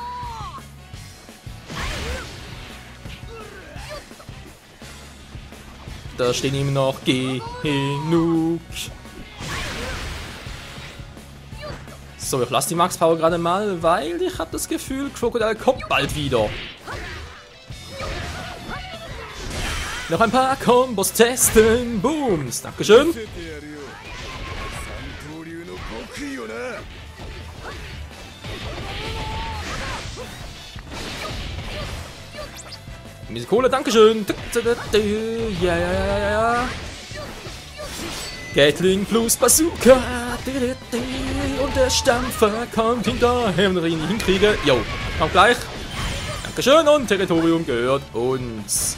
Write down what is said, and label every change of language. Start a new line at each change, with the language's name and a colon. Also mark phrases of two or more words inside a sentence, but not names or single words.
German: Da stehen ihm noch genug. So, ich lasse die Max Power gerade mal, weil ich habe das Gefühl, Crocodile kommt bald wieder. Noch ein paar Kombos testen, Booms, dankeschön.
Japanese: 三刀流の極意をな。
German: Ein bisschen Kohle, dankeschön. Ja, ja, ja, ja, ja. Gatling plus Bazooka. Und der Stampfer kommt hinterher, wenn wir ihn nicht hinkriegen. Jo, kommt gleich. Dankeschön und Territorium gehört uns.